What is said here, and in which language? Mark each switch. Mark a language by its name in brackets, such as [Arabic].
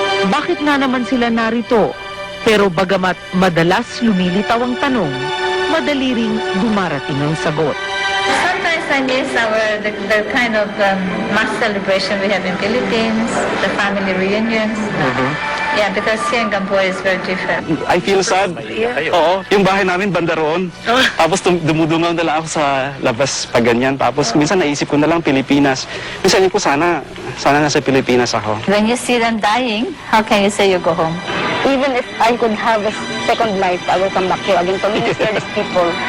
[Filipino] Bakit nga naman sila narito? Pero bagamat madalas lumilitaw ang tanong, madali ring dumarating ang sagot. [English] Sometimes I miss the kind of mass celebration we have in Philippines, the family reunions. Yeah, because here in Cambodia is very different. I feel sad. [Filipino] Oo, yung bahay namin banda roon. Tapos dumudungaw na lang ako sa labas pag ganyan. Tapos minsan naisip ko na lang Pilipinas. Minsan yun ko sana nasa Pilipinas ako. [English] When you see them dying, how can you say you go home? Even if I could have a second life, I will come back here again to minister these people.